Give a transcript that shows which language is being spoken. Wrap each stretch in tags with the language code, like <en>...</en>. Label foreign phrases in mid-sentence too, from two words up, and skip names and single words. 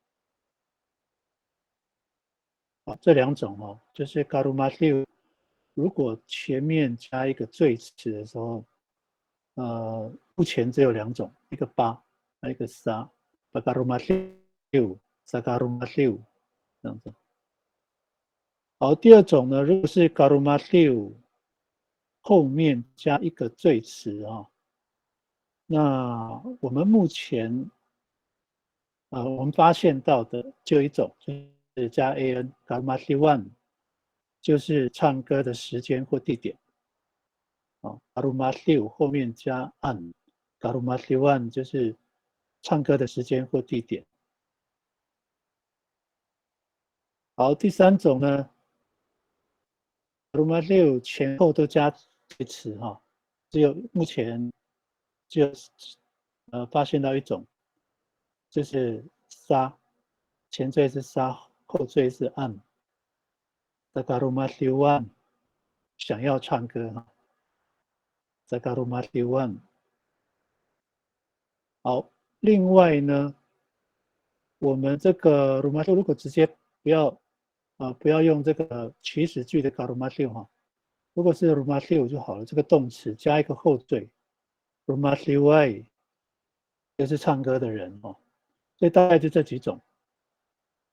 <zh>啊，这2种哦，就是 garumatio， 如果前面加一个缀词的时候，目前只有2种，一个巴，一个沙 ，</zh> <ami>bagarumatio，zagarumatio</ami> <zh>这样子。好，第二种呢，如果是 garumatio 后面加一个缀词啊，那我们目前我们发现到的就一种，就是加</zh> <ami>an garumatio</ami> <zh>就是唱歌的时间或地点。garumatio 后面加 an，garumatio 就是唱歌的时间或地点。好，第三种呢 garumatio 前后都加介词哈，只有目前就发现到一种，就是沙，前缀是沙，后缀是 an。garumatio 想要唱歌哈 ，garumatio。好，另外呢，我们这个 rumatio 如果直接不要用这个祈使句的 garumatio 哈，如果是 rumatio 就好了，这个动词加一个后缀 rumatio 就是唱歌的人哦，所以大概就这几种。</zh>